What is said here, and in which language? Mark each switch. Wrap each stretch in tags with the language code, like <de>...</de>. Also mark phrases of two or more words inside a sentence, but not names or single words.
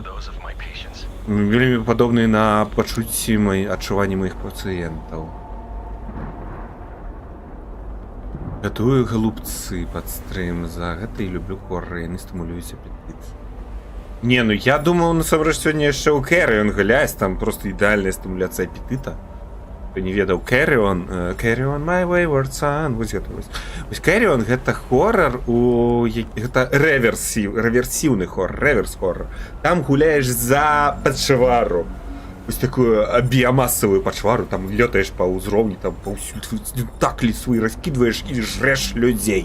<be>Вельмі падобныя на пачуцці адчуванні маіх пацыентаў. Гатую голубцы пад стрым, за гэта і люблю хоррор, яны стымулююць апетыт. Не, ну я думаў, насамрэч сёння яшчэ ў Carrion глясь, там просто ідэальная стымуляцыя апетыта. Хто не ведаў,</be> <en>Carrion my wayward son,</en> <be>вось гэта вось. Вось Carrion гэта хоррор, гэта рэверсіўны хоррор, рэверс-хоррор. Там гуляеш за пачвару. Вось такую біямасавую пачвару, там лётаеш па ўзроўні, там паўсюль так лісу і раскідваеш і жрэш людзей.</be>